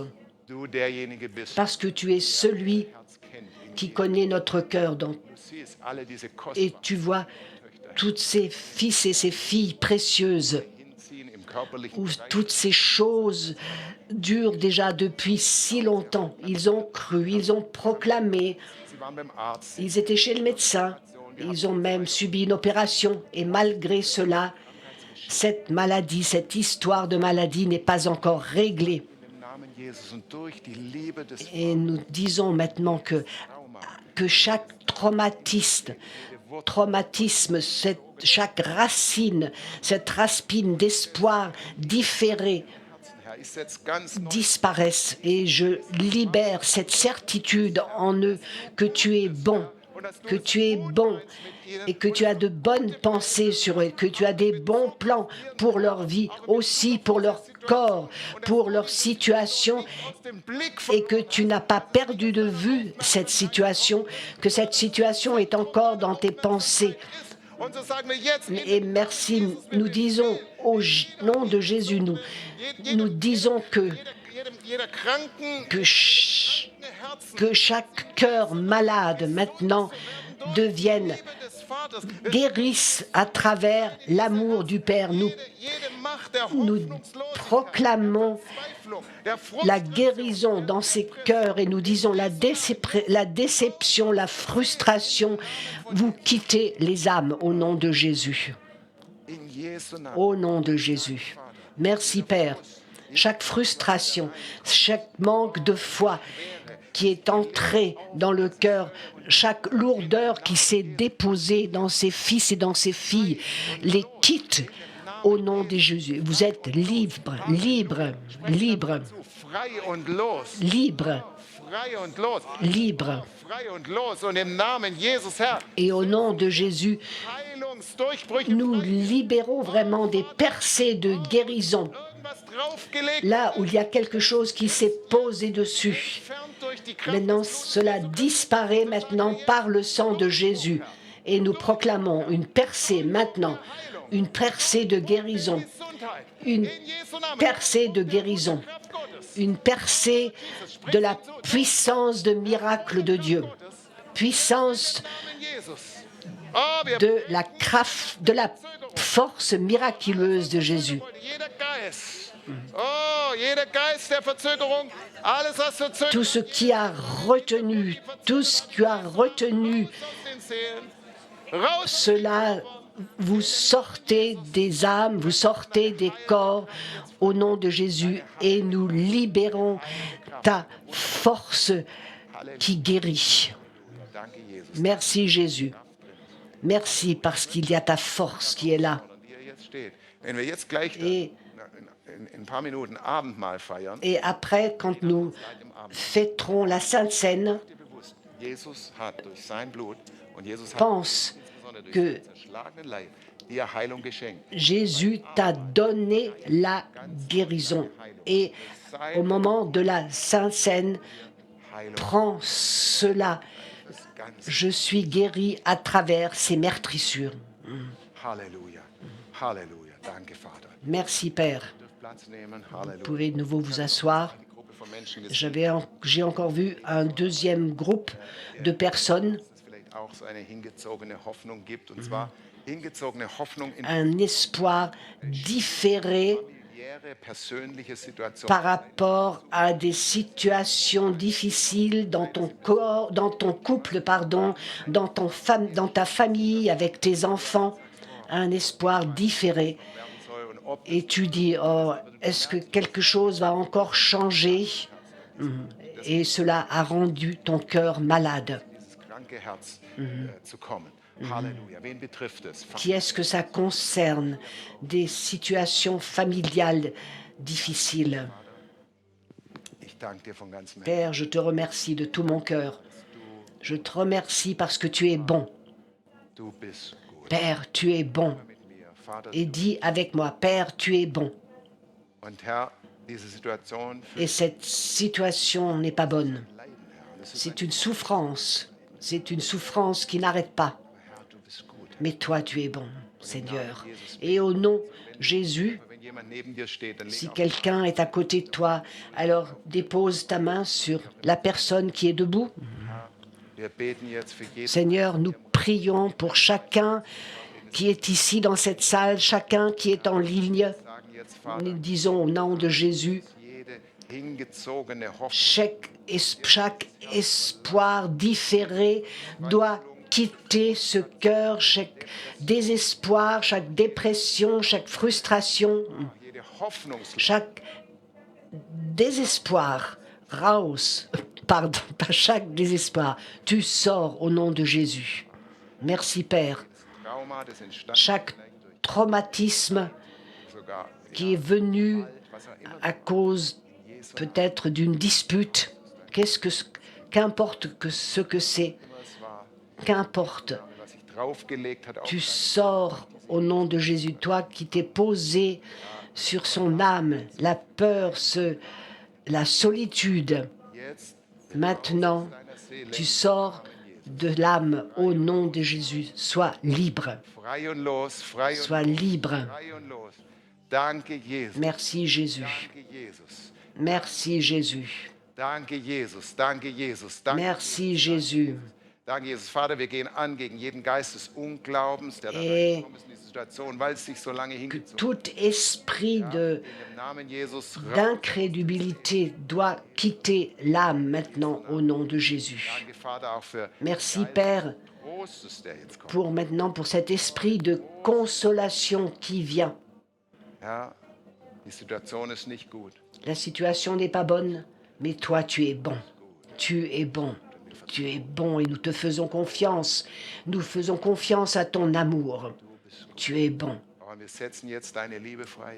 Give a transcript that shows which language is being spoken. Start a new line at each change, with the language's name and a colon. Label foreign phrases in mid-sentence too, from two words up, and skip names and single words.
German: Du derjenige bist,
French: parce que tu es celui
German: das Herz kennt.
French: qui connaît notre cœur.
German: Du siehst alle diese
French: Et
German: kostbaren
French: tu vois tous ces fils et ces filles précieuses,
German: hinziehen im körperlichen
French: où
German: Bereich.
French: toutes ces choses durent déjà depuis si longtemps. Ils ont cru, ils ont proclamé,
German: Sie waren beim Arzt.
French: ils étaient chez le médecin, ils ont même subi une opération. Et malgré cela, cette maladie, cette histoire de maladie n'est pas encore réglée.
German: Im Namen Jesus und durch die Liebe des
French: Et nous disons maintenant que chaque traumatisme, chaque racine, cette racine d'espoir différé
German: Herr, ich setze ganz neu
French: disparaissent. Et je libère cette certitude en eux que tu es bon, que tu es bon et que tu as de bonnes pensées sur eux, que tu as des bons plans pour leur vie, aussi pour leur corps, pour leur situation,
German: aus dem Blick
French: et que tu n'as pas perdu de vue cette situation, que cette situation est encore dans tes pensées.
German: und so sagen wir jetzt
French: Et merci, nous disons au nom de Jésus, nous disons
German: jeder kranken
French: que chaque cœur malade maintenant devienne,
German: des Vaters,
French: guérisse à travers l'amour du Père. Nous
German: jede Macht der
French: nous
German: Hoffnungslosigkeit,
French: proclamons
German: Verzweiflung, der
French: la guérison dans ces cœurs et nous disons la déception, la frustration, vous quittez les âmes au nom de Jésus.
German: in Jesu Namen.
French: Au nom de Jésus. Merci Père. Chaque frustration, chaque manque de foi qui est entré dans le cœur, chaque lourdeur qui s'est déposée dans ses fils et dans ses filles, les quitte au nom de Jésus. Vous êtes libre, libre, libre,
German: Frei und los.
French: libre,
German: Frei und los.
French: libre.
German: Frei und los. Und im Namen Jesus, Herr,
French: Et au nom de Jésus,
German: Heilungsdurchbrüche,
French: nous libérons vraiment des percées de guérison.
German: irgendwas draufgelegt,
French: Là où il y a quelque chose qui s'est posé dessus.
German: entfernt durch die Kraft
French: Maintenant, cela disparaît maintenant par le sang de Jésus. Et nous proclamons une percée maintenant, une percée de guérison,
German: Gesundheit.
French: une
German: In Jesu Namen.
French: percée de guérison,
German: Kraft Gottes.
French: une percée de la puissance de miracle de Dieu, puissance
German: In Jesus. Oh, wir
French: de la force miraculeuse de Jésus.
German: jeder Geist. Oh, jeder Geist der Verzögerung, alles was verzögert
French: Tout ce qui a retenu, tout ce qui a retenu
German: aus den Seelen, raus.
French: cela, vous sortez des âmes, vous sortez des corps au nom de Jésus et nous libérons ta force qui guérit.
German: Danke, Jesus.
French: Merci Jésus. Merci parce qu'il y a ta force qui est là.
German: Und hier jetzt steht. Wenn wir jetzt gleich
French: Et,
German: in ein paar Minuten Abendmahl feiern,
French: et après, quand nous fêterons la Sainte Seine,
German: dir bewusst, Jesus hat durch sein Blut und Jesus hat
French: pense
German: insbesondere durch
French: que
German: seinen zerschlagenen Leib dir Heilung geschenkt.
French: Jésus t'a donné la guérison. Et au moment de la Sainte Seine,
German: Heilung
French: prends cela.
German: des ganzen.
French: Je suis guéri à travers ces meurtrissures.
German: Halleluja. Halleluja. Danke, Vater.
French: Merci Père.
German: Ihr dürft Platz nehmen.
French: Vous
German: Halleluja.
French: pouvez de nouveau vous asseoir.
German: Eine Gruppe von Menschen ist
French: J'ai encore vu un deuxième groupe de personnes.
German: vielleicht auch so eine hingezogene Hoffnung gibt, und zwar hingezogene Hoffnung in
French: un espoir différé
German: familiäre, persönliche Situationen.
French: par rapport à des situations difficiles dans ton corps, dans ton couple, pardon, dans ta famille, avec tes enfants, un espoir différé. Et tu dis, oh, est-ce que quelque chose va encore changer? Et cela a rendu ton cœur malade.
German: Halleluja. Wen betrifft es?
French: Qui est-ce que ça concerne? Des situations familiales difficiles.
German: Ich danke dir von ganzem Herzen.
French: Père, je te remercie de tout mon cœur. Je te remercie parce que tu es bon.
German: Du bist gut.
French: Père, tu es bon.
German: Mit mir, Vater.
French: Et dis avec moi, Père, tu es bon.
German: Und Herr, diese Situation
French: Et cette situation n'est pas bonne.
German: Leiden, Herr. Es ist
French: C'est une souffrance. C'est une souffrance qui n'arrête pas.
German: Herr, du bist gut.
French: Mais toi, tu es bon, Seigneur. Et au nom Jésus,
German: Wenn jemand neben dir steht, dann leg
French: si
German: auf
French: quelqu'un est à côté de toi, alors dépose ta main sur la personne qui est debout.
German: Wir beten jetzt für jeden.
French: Seigneur, nous prions pour chacun qui est ici dans cette salle, chacun qui est en ligne.
German: Sagen jetzt, Vater,
French: Nous disons au nom de Jésus,
German: jede hingezogene Hoffnung,
French: chaque espoir différé doit quitter ce cœur, chaque désespoir, chaque dépression, chaque frustration,
German: jede Hoffnung,
French: chaque désespoir, raus, pardon, pas chaque désespoir, tu sors au nom de Jésus. Merci Père.
German: Trauma, das entstanden
French: Chaque traumatisme
German: sogar
French: qui est venu
German: was auch immer
French: à cause peut-être d'une dispute, qu'importe que ce que c'est,
German: es war,
French: qu'importe,
German: was sich draufgelegt hat auf
French: tu sors au nom de Jésus, toi qui t'es posé sur son âme, la peur, la solitude.
German: jetzt
French: Maintenant,
German: deiner Seele
French: tu sors de l'âme au nom de Jésus. Sois libre,
German: frei und los, frei und
French: sois libre.
German: frei und los. Danke Jesus.
French: Merci Jésus,
German: Danke Jesus.
French: merci Jésus,
German: Danke Jesus. Danke Jesus. Danke.
French: merci Jésus.
German: Danke Jesus. Vater, wir gehen an gegen jeden Geist des Unglaubens, der da
French: Et
German: reingekommen ist in die Situation, weil es sich so lange
French: Que
German: hingezogen
French: tout esprit
German: hat.
French: de
German: In dem Namen Jesus raus.
French: d'incrédulité doit quitter l'âme maintenant au nom de Jésus.
German: Danke Vater auch für
French: Merci Père
German: Trostes, der jetzt kommt.
French: pour cet esprit de consolation qui vient.
German: Ja, die Situation ist nicht gut.
French: La situation n'est pas bonne, mais toi tu es bon. Tu es bon. Tu es bon et nous te faisons confiance. Nous faisons confiance à ton amour. Tu es bon.
German: Aber wir setzen jetzt deine Liebe frei.